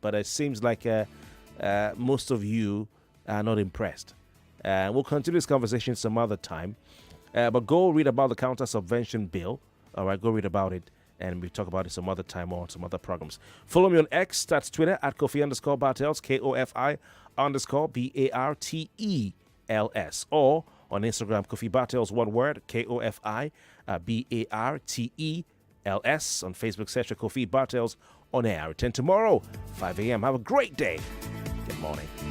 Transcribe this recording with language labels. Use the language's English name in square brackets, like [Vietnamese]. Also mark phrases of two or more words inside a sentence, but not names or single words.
[English] But it seems like most of you are not impressed. We'll continue this conversation some other time. But go read about the counter-subvention bill. All right, go read about it. And we'll talk about it some other time or on some other programs. Follow me on X, that's Twitter, at Kofi_Bartels, KOFI_BARTELS. Or on Instagram, Kofi Bartels, one word, KOFI BARTELS. On Facebook, search Kofi Bartels on air. I return tomorrow, 5 a.m. Have a great day. Good morning.